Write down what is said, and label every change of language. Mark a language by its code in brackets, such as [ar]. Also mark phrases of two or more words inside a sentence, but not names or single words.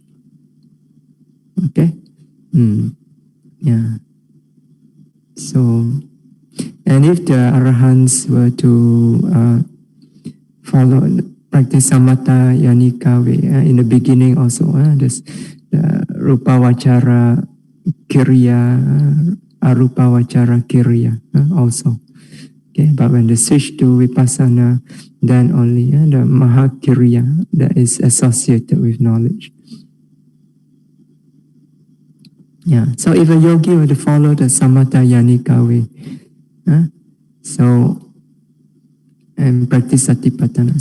[en] Okay? Yeah. So, and if the arahants were to practice [pi] samatha yanika [en] way, in the beginning also, there's the [pi] rupa vachara kiriya, arupa vachara kiriya [en] also. Okay, but when they switch to vipassana, then only the mahakiriya that is associated with knowledge. Yeah. So if a yogi were to follow the [pi] samatha yanika [en] way, so and practice satipatthana.